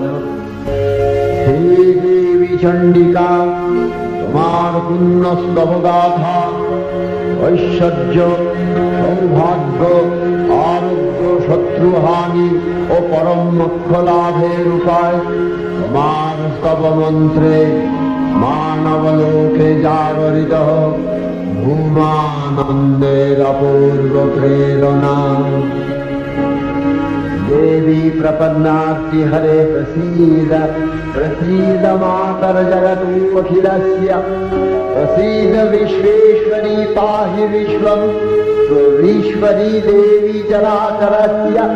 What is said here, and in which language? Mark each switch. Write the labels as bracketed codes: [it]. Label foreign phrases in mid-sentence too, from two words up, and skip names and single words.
[bn] হে দেবী চণ্ডিকা, তোমার পুণ্যস্তব গাথা, ঐশ্বর্য, সৌভাগ্য, আরোগ্য, শত্রুহানি ও পরম মোক্ষ লাভের উপায় তোমার স্তব মন্ত্রে মানবলোকে জাগরিত ভূমানন্দের অপূর্ব প্রেরণা। [sa] देवी प्रपन्नास्ति हरे प्रसीद प्रसीद मातर जगतोऽखिलस्य प्रसीद विश्वेश्वरी पाहि विश्वं स्वरीश्वरी देवी चराचरस्य